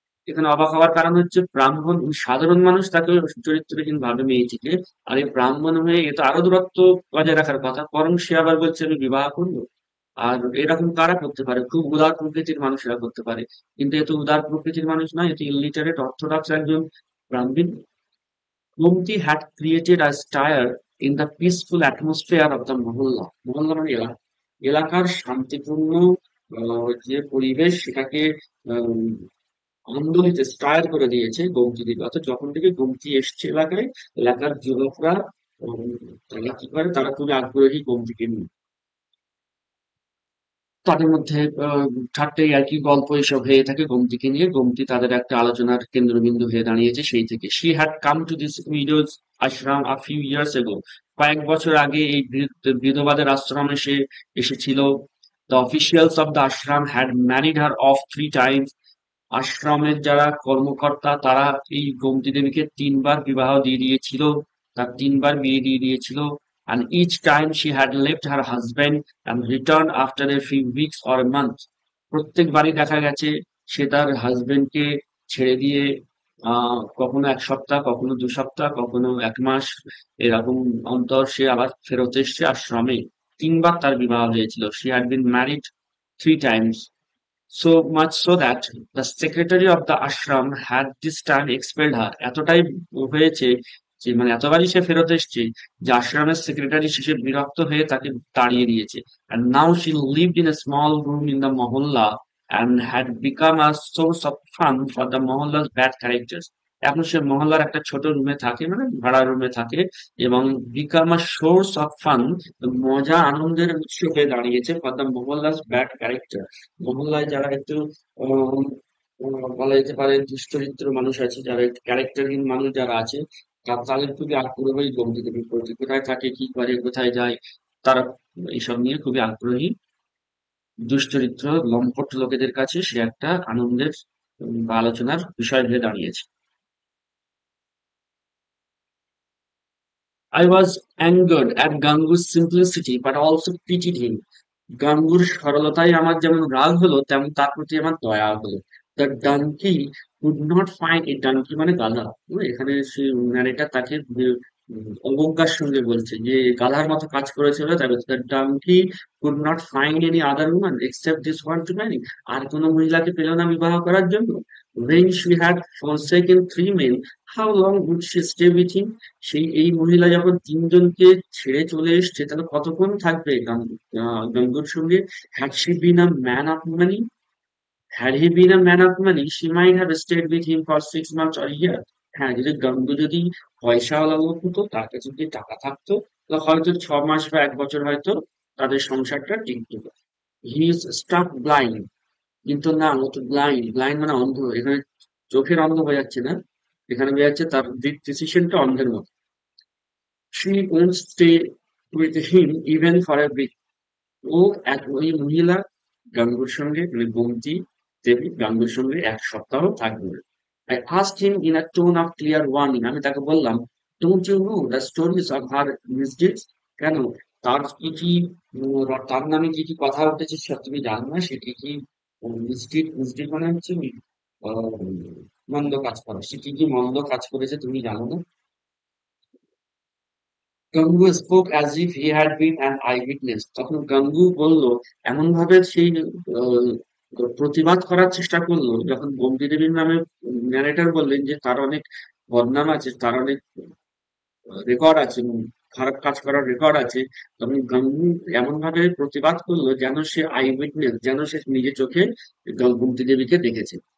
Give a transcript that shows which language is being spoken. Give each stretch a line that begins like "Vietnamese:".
Bangla: এখানে অবাক হওয়ার কারণ হচ্ছে ব্রাহ্মণ সাধারণ মানুষ তাকে চরিত্রহীন ভাবে মেয়েটিকে, আর এই ব্রাহ্মণ হয়ে এ তো আরো দূরত্ব বজায় রাখার কথা, বরং সে আবার বলছে আমি বিবাহ করবো। আর এরকম কারা করতে পারে? খুব উদার প্রকৃতির মানুষেরা করতে পারে, কিন্তু এ তো উদার প্রকৃতির মানুষ নয়, এটি ইলিটারেট অর্থোডক্স একজন ব্রাহ্মণ।
English: Gomti had created a stir in the peaceful atmosphere of the mohalla.
Bangla: মহল্লা মানে এলাকা, এলাকার শান্তিপূর্ণ যে পরিবেশ সেটাকে আহ, আন্দোলিত স্টায়ার করে দিয়েছে গোমতী দ্বীপ। অর্থাৎ যখন থেকে গোমতী এসছে এলাকায়, এলাকার যুবকরা উম, তারা কি করে, তারা খুবই আগ্রহী গোমতীকে নিয়ে। তাদের মধ্যে ঠাট্টা ইয়ার্কি গল্প এসব হয়ে থাকে গোমতীকে নিয়ে। গোমতী তাদের একটা আলোচনার কেন্দ্রবিন্দু হয়ে দাঁড়িয়েছে সেই থেকে।
English: She had come to this widows ashram a few years ago.
Bangla: কয়েক বছর আগে এই বিধবাদের আশ্রমে সে এসেছিল।
English: The officials of the ashram had married her off 3 times.
Bangla: আশ্রমের যারা কর্মকর্তা তারা এই গোমতী দেবীকে 3 বার বিবাহ দিয়ে দিয়েছিল, তার 3 বার বিয়ে দিয়ে দিয়েছিল।
English: and each time she had left her husband and returned after a few weeks or a month.
Bangla: প্রত্যেকবারই দেখা গেছে সে তার হাজবেন্ডকে ছেড়ে দিয়ে কখনো 1 সপ্তাহ, কখনো 2 সপ্তাহ, কখনো 1 মাস এরকম অন্তর সে আবার ফেরত এসছে আশ্রমে। 3 বার তার বিবাহ হয়েছিল।
English: she had been married 3 times. So much so that the secretary of the ashram had this time expelled her.
Bangla: এতটাই হয়েছে যে মানে এতবারই সে ফেরত এসেছে যে আশ্রমের সেক্রেটারি শেষে বিরক্ত হয়ে তাকে তাড়িয়ে দিয়েছে।
English: And now she lived in a small room in the mohalla and had become a source of fun for the mohalla's bad characters.
Bangla: এখন সে মহল্লার একটা ছোট রুমে থাকে, মানে ভাড়া রুমে থাকে, এবং
English: become a source of fun,
Bangla: মজা আনন্দের উৎস হয়ে দাঁড়িয়েছে
English: For the mohalla's bad character.
Bangla: মহল্লায় যারা একটু উম, বলা যেতে পারে দুশ্চরিত্র মানুষ আছে, যারা একটু ক্যারেক্টারহীন মানুষ যারা আছে, তাদের খুবই আগ্রহী গ্রন্থি দেবীর প্রতি। কোথায় থাকে, কি করে, কোথায় যায়, তারা এইসব নিয়ে খুবই আগ্রহী। দুশ্চরিত্র লম্পট লোকেদের কাছে সে একটা আনন্দের বা আলোচনার বিষয় হয়ে দাঁড়িয়েছে।
English: I was angered at Gangu's simplicity but also pitied him.
Bangla: গাঙ্গুর সরলতায় আমার যেমন রাগ হলো, তেমন তার প্রতি আমার দয়া হলো।
English: the donkey could not find a,
Bangla: donkey মানে গাধা। এখানে সে ন্যারেটার তাকে অবজ্ঞার সঙ্গে বলছে যে গাধার মতো কাজ করেছিল, তাই বলছে
English: The donkey could not find any other woman except this one to marry.
Bangla: আর কোনো মহিলাকে পেল না বিবাহ করার জন্য।
English: when she had forsaken 3 men, how long would she stay with him?
Bangla: সেই এই মহিলা যখন 3 জনকে ছেড়ে চলে এসছে, তাহলে কতক্ষণ থাকবে গঙ্গুর সঙ্গে?
English: had she been a man of money, had he been a man of money, she might have stayed with him for 6 months or a year.
Bangla: হ্যাঁ, যদি গঙ্গু যদি পয়সাওয়ালা লোক হতো, তার কাছে যদি টাকা থাকতো, তো হয়তো 6 মাস বা 1 বছর হয়তো তাদের সংসারটা টিকতো।
English: he is struck blind,
Bangla: কিন্তু না, ও তো ব্লাইন্ড। ব্লাইন্ড মানে অন্ধ। এখানে চোখের অন্ধ হয়ে যাচ্ছে না, এখানে বোঝা যাচ্ছে তার ডিসিশনটা অন্ধের মতো।
English: she won't stay with him even for a week.
Bangla: ও ওই মহিলা গাঙ্গুর সঙ্গে, মানে গোমতী দেবী গাঙ্গুর সঙ্গে 1 সপ্তাহ থাকবে না।
English: I asked him in a tone of clear warning.
Bangla: আমি তাকে বললাম,
English: don't you know the stories of her misdeeds?
Bangla: কেন, তার কি কি তার নামে কি কি কথা উঠেছে সব তুমি জানো না? সে কি কি মিসডিড, মিসডিড মানে হচ্ছে আহ, মন্দ কাজ করা, সে কি কি মন্দ কাজ করেছে তুমি জানো না?
English: Gangu spoke as if he had been an eyewitness.
Bangla: তখন গাঙ্গু বলল, এমন ভাবে সেই আহ, প্রতিবাদ করার চেষ্টা করলো, যখন বন্দি দেবীর নামে ন্যারেটর বললেন যে তার অনেক বদনাম আছে, তার অনেক রেকর্ড আছে, খারাপ কাজ করার রেকর্ড আছে, তখন গাঙ্গু এমন ভাবে প্রতিবাদ করলো যেন সে আই উইটনেস, যেন সে নিজের চোখে বন্দি দেবীকে দেখেছে।